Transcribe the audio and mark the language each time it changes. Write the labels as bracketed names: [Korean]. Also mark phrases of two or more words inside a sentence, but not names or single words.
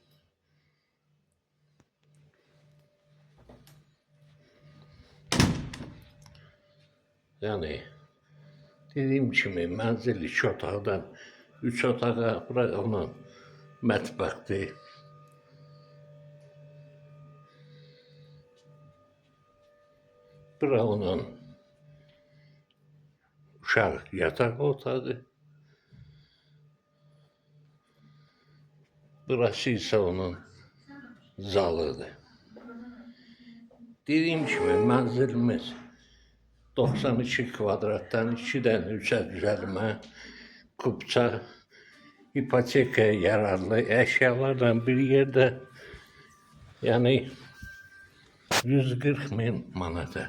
[Azerbaijani] Yani dediyim kimi mənzil 2 otaqdan 3 otağa, bura onun mətbəxdir. Bura onun uşaq yataq otağı. [Turkish] Burası ise onun zalıdır. Dediğim gibi [Azerbaijani] mənzilimiz 92 kvadratdan 2'den 3'e düzəlmə, kupça, ipotekaya yararlı [Turkish] eşyalarla bir yerde, yani [Azerbaijani] 140.000 manata.